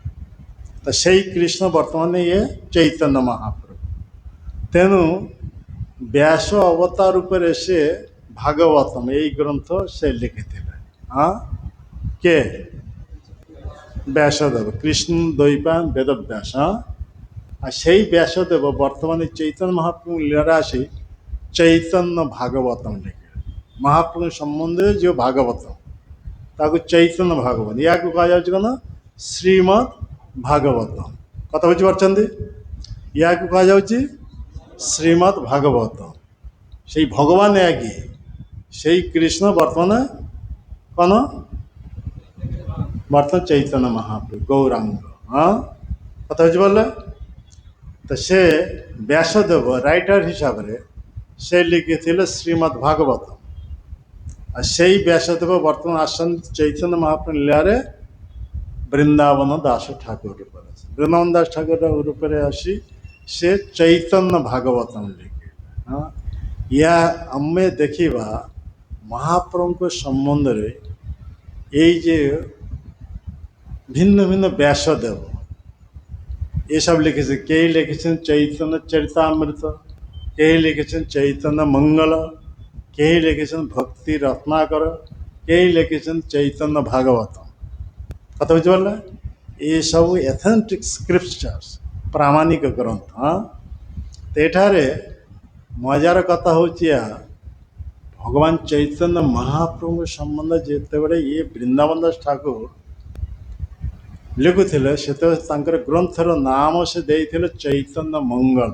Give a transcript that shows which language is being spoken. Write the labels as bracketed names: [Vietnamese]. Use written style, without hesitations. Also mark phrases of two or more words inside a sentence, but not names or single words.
[Odia] ତ ସେଇ କୃଷ୍ଣ ବର୍ତ୍ତମାନ ଇଏ ଚୈତନ୍ୟ ମହାପ୍ରଭୁ। ତେଣୁ ବ୍ୟାସ ଅବତାର ରୂପରେ ସେ ଭାଗବତମ এই ଗ୍ରନ୍ଥ ସେ ଲେଖିଥିଲେ। ହଁ, কে? ବ୍ୟାସଦେବ, କୃଷ୍ଣ ଦ୍ୱୈପାୟନ ବେଦବ୍ୟାସ। [Bangla] আর সেই ব্যাসদেব বর্তমানে চৈতন্য মহাপ্রভু লীলারে আসি চৈতন্য ভাগবতম লেখে। মহাপ্রভু সম্বন্ধে যে ভাগবতম তাকে চৈতন্য ভাগবত, ইয়াকে [Odia] କୁହାଯାଉଛି କ'ଣ? ଶ୍ରୀମଦ୍ ଭାଗବତ। କଥା ବୁଝିପାରୁଛନ୍ତି? ইয়াকে କୁହାଯାଉଛି ଶ୍ରୀମଦ୍ ଭାଗବତ। সেই ଭଗବାନ ଏହା କିଏ? সেই কৃষ্ণ ବର୍ତ୍ତମାନ କ'ଣ? ବର୍ତ୍ତମାନ ଚୈତନ୍ୟ ମହାପ୍ରଭୁ ଗୌରାଙ୍ଗ। ହଁ, କଥା ବୁଝିପାରିଲେ? ତ ସେ ବ୍ୟାସଦେବ ରାଇଟର ହିସାବରେ ସେ ଲେଖିଥିଲେ ଶ୍ରୀମଦ୍ ଭାଗବତ। [Bangla] আর সেই ব্যাসদেব বর্তমান আসছেন চৈতন্য মহাপ্রভু লীলারে বৃন্দাবন দাস ঠাকুর রূপে। বৃন্দাবন দাস ঠাকুর রূপে আসি [Odia] ସେ ଚୈତନ୍ୟ ଭାଗବତମ ଲେଖେ। ହଁ, ଏହା ଆମେ ଦେଖିବା ମହାପ୍ରଭୁଙ୍କ ସମ୍ବନ୍ଧରେ [Bangla] এই যে ভিন্ন ভিন্ন ব্যাসদেব এসব লিখেছে। কেই লিখেছেন চৈতন্য চরিতামৃত, কেই লিখেছেন চৈতন্য মঙ্গল, কেই লিখেছেন ভক্তি রত্নাকর, কেই লিখেছেন চৈতন্য ভাগবত। কথা বুঝিপারলে? [Odia] ଏସବୁ [English] authentic scriptures, [Odia] ପ୍ରାମାଣିକ ଗ୍ରନ୍ଥ। ହଁ, ତ ଏଠାରେ ମଜାର କଥା ହେଉଛି ଏହା, ଭଗବାନ ଚୈତନ୍ୟ ମହାପ୍ରଭୁଙ୍କ ସମ୍ବନ୍ଧ ଯେତେବେଳେ ଇଏ ବୃନ୍ଦାବନ ଦାସ ଠାକୁର ଲେଖୁଥିଲେ ସେତେବେଳେ ତାଙ୍କର ଗ୍ରନ୍ଥର ନାମ ସେ ଦେଇଥିଲେ ଚୈତନ୍ୟ ମଙ୍ଗଳ।